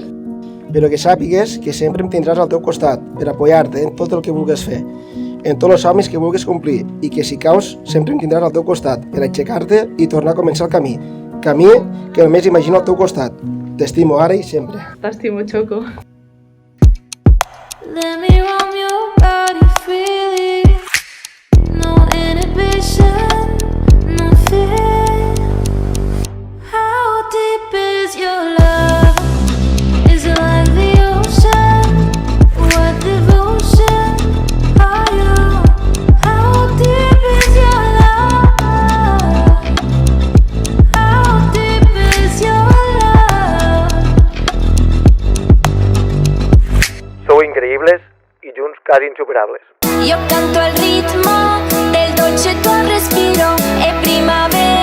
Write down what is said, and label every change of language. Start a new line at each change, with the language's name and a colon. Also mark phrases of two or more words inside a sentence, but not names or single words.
Catalan: Però que sàpigues que sempre em tindràs al teu costat per apoyar-te en tot el que vulguis fer, en tots els somnis que vulguis complir, i que si caus sempre em tindràs al teu costat per aixecar-te i tornar a començar el camí que només imagino al teu costat. T'estimo ara i sempre. T'estimo, Choco.
English: Let me roam your body freely. No inhibition, no fear. How deep is your love? Is it like the ocean? What devotion are you? How deep is your love? How deep is your love?
Catalan: Sou increïbles i junts quasi insuperables.
Italian: Yo canto al ritmo del dolce tuo respiro, è primavera.